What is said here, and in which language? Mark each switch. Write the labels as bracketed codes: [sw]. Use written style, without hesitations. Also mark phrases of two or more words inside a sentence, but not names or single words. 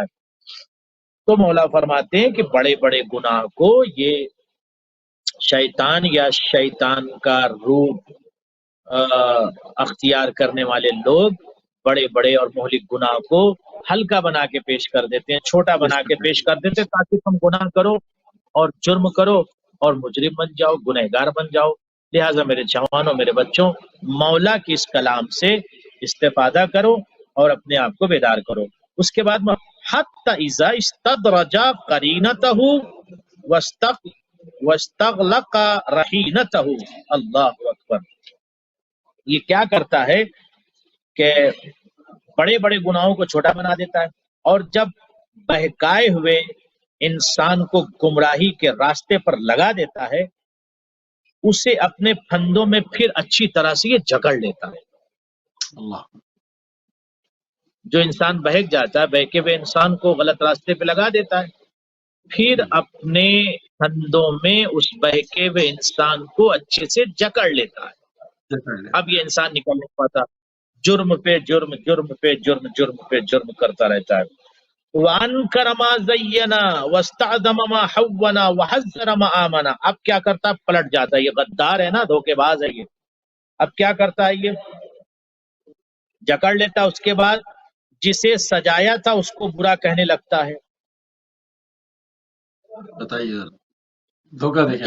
[ur] تو مولا فرماتے ہیں کہ بڑے بڑے گناہ کو یہ شیطان یا شیطان کا روح اختیار کرنے والے لوگ بڑے بڑے اور مہلک گناہ کو ہلکا بنا کے پیش کر دیتے ہیں، چھوٹا بنا کے پیش کر دیتے ہیں، تاکہ تم گناہ کرو اور جرم کرو اور مجرم بن جاؤ، گنہگار بن جاؤ۔ لہٰذا میرے جوانوں، میرے بچوں، مولا کی اس کلام سے استفادہ کرو اور اپنے آپ کو بیدار کرو۔ اس کے بعد [ar] حتی اذا استدرج قرینتہ واستغلق رہینتہ، اللہ اکبر۔ [ur] یہ کیا کرتا ہے کہ بڑے بڑے گناہوں کو چھوٹا بنا دیتا ہے، اور جب بہکائے ہوئے انسان کو گمراہی کے راستے پر لگا دیتا ہے، اسے اپنے پھندوں میں پھر اچھی طرح سے یہ جکڑ لیتا ہے۔ اللہ، جو انسان بہک جاتا ہے، بہکے ہوئے انسان کو غلط راستے پہ لگا دیتا ہے، پھر اپنے پھندوں میں اس بہکے ہوئے انسان کو اچھے سے جکڑ لیتا ہے۔ اب یہ انسان نکل نہیں پاتا، جرم پہ جرم، جرم پہ جرم، جرم پہ جرم کرتا رہتا ہے۔ [ar] وَأَنْكَرَ مَا زَيَّنَا وَاسْتَعْظَمَ مَا حَوَّنَا وَحَذَّرَ مَا آمَنَا۔ [ur] اب کیا کرتا ہے؟ پلٹ جاتا ہے، یہ غدار ہے نا، دھوکے باز ہے یہ۔ اب کیا کرتا ہے؟ یہ جکڑ لیتا، اس کے بعد جسے سجایا تھا اس کو برا کہنے لگتا ہے۔ بتائیے، دھوکہ دیکھیں،